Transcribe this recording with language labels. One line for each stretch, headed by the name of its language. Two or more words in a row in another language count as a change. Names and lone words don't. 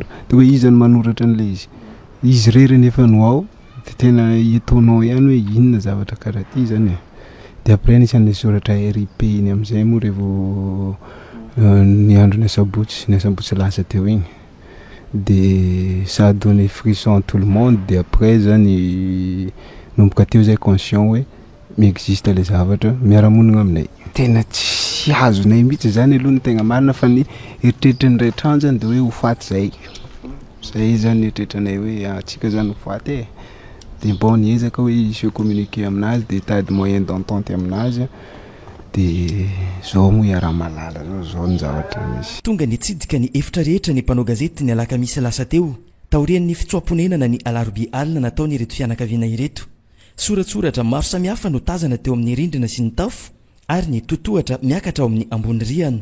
Malagasy: Dia hoe izy no manoratra an'ilay izy. Izy rery nefa no ao dia tena etaonao ihany hoe inona zavatra karaha ty zany e. Dia après nisan'ilay soratra RIP iny amin'izay moa revo ny andro ny asabotsy lasa teo igny dia
French: ça a donné frisson à tout le monde.
Malagasy: Dia après zany nomboka teo zay conscient hoe miexiste le zavatra miara-monina aminay. Tena tsy azonay mihitsy zany aloha ny tegna marina fa ny eritreritry ny ray trano zany dia hoe ho faty zay zany eritreritranay hoe atsika zany ho faty e. Dia bon niezaka hoe
French: se communiquer
Malagasy: aminazy dia tady
French: moyen d'entente
Malagasy: aminazy dia zao moa iara-malala zao ny zavatra misy. Tonga nitsidika ny efitra rehetra ny mpanao gazety ny alakamisy lasa teo taorian'ny fitsoam-ponenana ny alarobia alina nataony ireto fianakaviana ireto. Soratsoratra maro samihafa no tazana teo amin'ny rindrina sy ny tafo ary ny totohatra miakatra ao amin'ny ambony rihana.